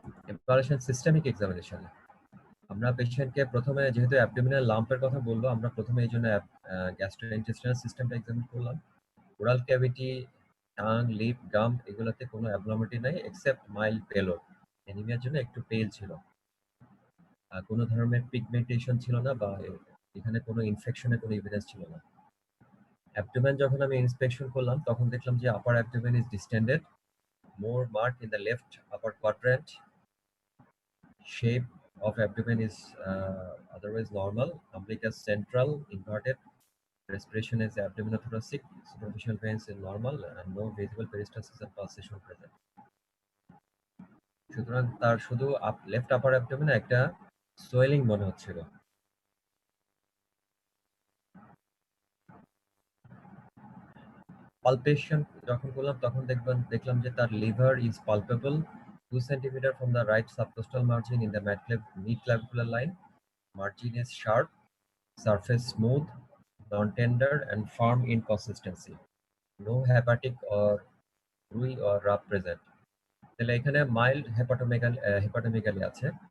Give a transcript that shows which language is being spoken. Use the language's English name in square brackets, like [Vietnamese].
[Bangla] Evaluation systemic এক্সামিনেশনে আমরা পেশেন্টকে প্রথমে, যেহেতু অ্যাবডোমিনাল লাম্পের কথা বলবো, আমরা প্রথমে এই জন্য গ্যাস্ট্রোইন্টেস্টাইনাল সিস্টেমটা এক্সামিন করলাম। ওরাল ক্যাভিটি, টাং, লিপ, গাম এগুলোতে কোনো অ্যাবনর্মালিটি নাই এক্সেপ্ট মাইল্ড পেলোড। অ্যানিমিয়ার জন্য একটু পেল ছিল, কোনো ধরনের পিগমেন্টেশন ছিল না, বা এখানে কোনো ইনফেকশনের কোনো এভিডেন্স ছিল না। অ্যাবডোমেন যখন আমি ইন্সপেকশন করলাম তখন দেখলাম যে [English] Upper abdomen is distended, more mark in the left upper quadrant, shape of abdomen is otherwise normal, umbilicus central, inverted, respiration is abdominothoracic, superficial veins is normal, and no visible peristalsis and pulsation present. [Bangla] সুতরাং তার শুধু left আপার অ্যাবডোমেনে একটা swelling মনে হচ্ছিল। Palpation যখন করলাম তখন দেখলাম যে তার [English] Liver is palpable 2 cm from the right subcostal margin in the mid-clavicular line. Margin is sharp, surface smooth, non-tender and firm in consistency. No hepatic or rui or rub present. [Bangla] তাহলে এখানে mild hepatomegaly আছে।